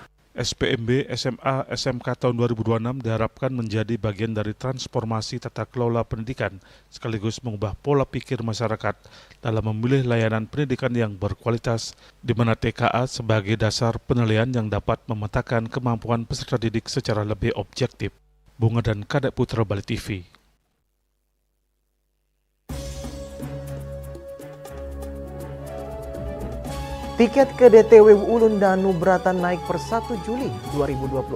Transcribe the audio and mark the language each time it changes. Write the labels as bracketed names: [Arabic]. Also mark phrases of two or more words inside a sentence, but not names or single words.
[Indonesian] SPMB SMA SMK tahun 2026 diharapkan menjadi bagian dari transformasi tata kelola pendidikan sekaligus mengubah pola pikir masyarakat dalam memilih layanan pendidikan yang berkualitas, di mana TKA sebagai dasar penilaian yang dapat memetakan kemampuan peserta didik secara lebih objektif. Bunga dan Kadek Putra, Bali TV. Tiket ke DTW Ulun Danu Beratan naik per 1 Juli 2026.